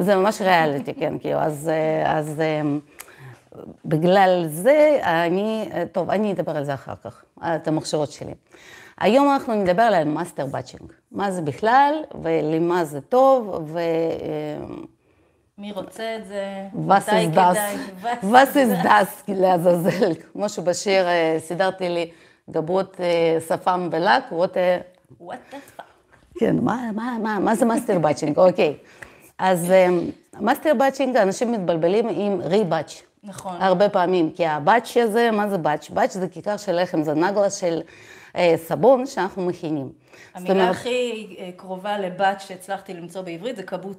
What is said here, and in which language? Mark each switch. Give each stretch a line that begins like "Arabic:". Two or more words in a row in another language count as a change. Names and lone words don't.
Hebrew: זה ממש ריאליטי, כן, כאילו, אז בגלל זה טוב, אני אדבר על זה אחר כך, את המחשבות שלי. היום אנחנו נדבר על
English: master batching.
Hebrew: מה זה בכלל, ולמה זה טוב, מי רוצה את זה?
German: Was ist das? Was ist das?
Hebrew: לעזאזל. כמו שבשיר סידרתי לי גבות שפם בלק,
English: what the fuck?
Hebrew: כן, מה זה
English: master batching?
Hebrew: אוקיי. אז
English: master batching,
Hebrew: אנשים מתבלבלים עם ריבאץ'. נכון. הרבה פעמים, כי הבאץ' הזה, מה זה באץ'? באץ' זה כיכר של לחם, זה נגלה של סבון שאנחנו מכינים. המילה הכי קרובה לבאץ' שהצלחתי למצוא בעברית זה קבוטה.